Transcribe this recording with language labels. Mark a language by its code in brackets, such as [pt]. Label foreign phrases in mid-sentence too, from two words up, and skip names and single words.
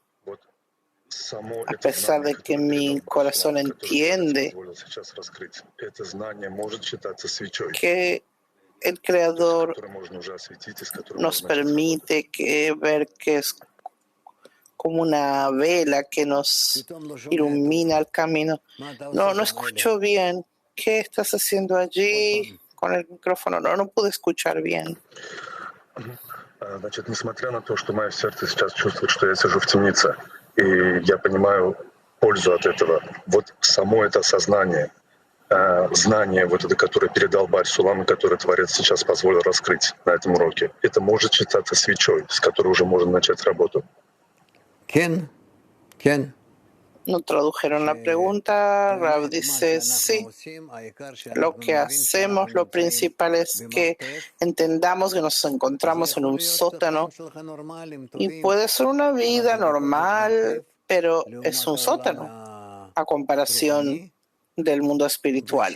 [es] A pesar de que mi corazón entiende que el Creador nos permite ver que es como una vela que nos ilumina el camino. No escucho bien. ¿Qué estás haciendo allí con el micrófono? No pude escuchar bien. [ru] Значит, несмотря на то, что мое сердце сейчас чувствует, что я сижу в темнице, и я понимаю пользу от этого, вот само это осознание, знание, вот это, которое передал Барь Сулам, и которое Творец сейчас позволил раскрыть на этом уроке, это может считаться свечой, с которой уже можно начать работу. [es] Ken. No tradujeron la pregunta. Rav dice, sí, lo que hacemos, lo principal es que entendamos que nos encontramos en un sótano y puede ser una vida normal, pero es un sótano a comparación del mundo espiritual.